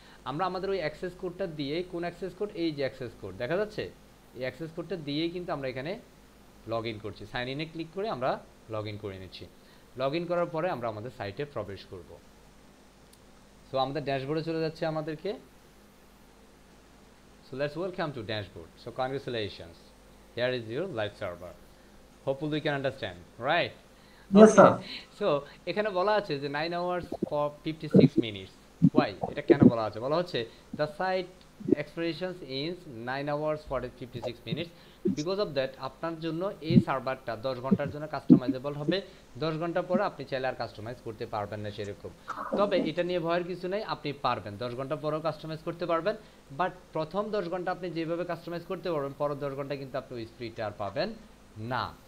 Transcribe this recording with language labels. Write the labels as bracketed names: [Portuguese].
[Bangla] আমরা আমাদের ওই অ্যাক্সেস কোডটা দিয়ে, কোন অ্যাক্সেস কোড, এই যে অ্যাক্সেস কোড দেখা যাচ্ছে, এই অ্যাক্সেস কোডটা দিয়েই কিন্তু আমরা এখানে লগ ইন করছি। সাইন ইনে ক্লিক করে আমরা লগ ইন করে নিচ্ছি। লগ ইন করার পরে আমরা আমাদের সাইটে প্রবেশ করব। সো আমাদের ড্যাশবোর্ডে চলে যাচ্ছে আমাদেরকে। [English] So let's welcome to dashboard. So congratulations, here is your live server. Hopefully you can understand, right? Yes, sir. So [Bangla] এখানে বলা আছে যে [English] 9 hours for 56 minutes. Why? [Bangla] এটা কেন বলা আছে? বলা হচ্ছে [English] the site expirations is 9 hours for 56 minutes. Because of that [Bangla] আপনার জন্য এই সার্ভারটা 10 ঘন্টার জন্য কাস্টমাইজেবল হবে। 10 ঘন্টা পরে আপনি চাইলে আর কাস্টমাইজ করতে পারবেন না সেরকম। তবে এটা নিয়ে ভয়ের কিছু নেই, আপনি পারবেন 10 ঘন্টা পরেও কাস্টমাইজ করতে পারবেন। বাট প্রথম 10 ঘন্টা আপনি যেভাবে কাস্টমাইজ করতে পারবেন, পরের 10 ঘন্টা কিন্তু আপনি ওই স্পিডটা আর পাবেন না।